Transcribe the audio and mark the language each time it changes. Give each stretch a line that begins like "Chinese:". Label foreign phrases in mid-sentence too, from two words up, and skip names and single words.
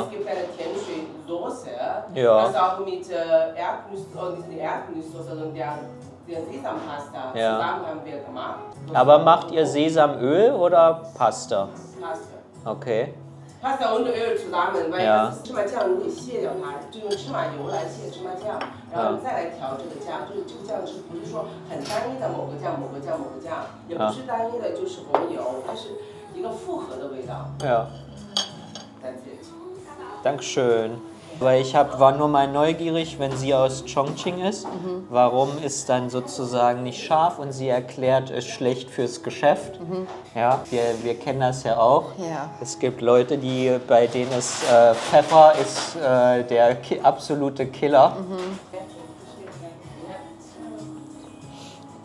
German: es gibt eine Tianjin-Soße, Ja. das auch mit Erdnüsse, oder diese Erdnusssoße und der Sesampasta Ja. zusammen haben wir gemacht. Aber macht ihr Sesamöl oder Pasta? Pasta. Okay. Pasta und Öl zusammen, weil Ja.
Chinese: das ist 芝麻酱，如果卸掉它，就用芝麻油来卸芝麻酱，然后你再来调这个酱，就是这个酱是不是说很单一的某个酱、某个酱、某个酱，也不是单一的，就是红油，它是一个复合的味道。
German: Ja.
English: That's it.
German: Dankeschön. Weil war nur mal neugierig, wenn sie aus Chongqing ist, warum ist dann sozusagen nicht scharf und sie erklärt, ist schlecht fürs Geschäft. Ja, wir kennen das ja auch. Ja. Es gibt Leute, bei denen ist Pfeffer ist der absolute Killer.